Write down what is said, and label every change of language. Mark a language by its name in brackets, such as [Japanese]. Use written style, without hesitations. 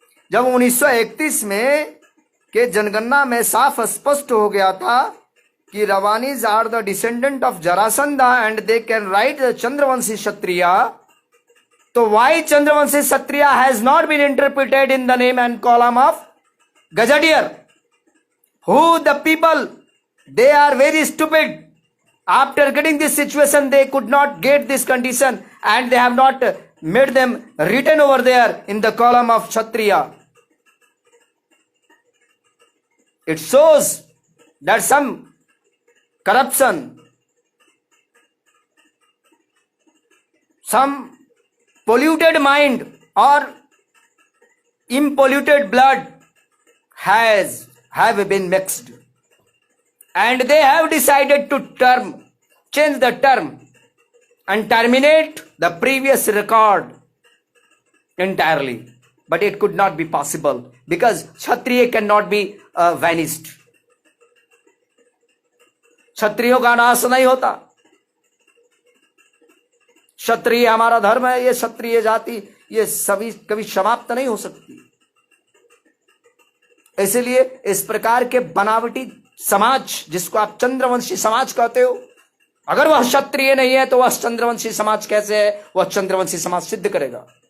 [Hindi] जब 1931 में के जनगणना में साफ स्पष्ट हो गया था कि [English] Rawanis are the descendant of Jarasandha and they can write the Chandravanshi Kshatriya, तो why Chandravanshi Kshatriya has not been interpreted in the name and column of gazetteer? Who the people, they are very stupid. After getting this situation, they could not get this condition and they have not made them written over there in the column of Kshatriya. It shows that some corruption, some polluted mind or impolluted blood have been mixed. And they have decided to change the term and terminate the previous record entirely. But it could not be possible because Kshatriya cannot be vanished. [Hindi] क्षत्रियों का नाश नहीं होता। क्षत्रिय हमारा धर्म है, ये क्षत्रिय जाति ये सभी कभी समाप्त नहीं हो सकती। इसलिए इस प्रकार के बनावटी समाज जिसको आप चंद्रवंशी समाज कहते हो, अगर वह क्षत्रिय नहीं है तो वह चंद्रवंशी समाज कैसे है? वह चंद्रवंशी समाज सिद्ध करेगा।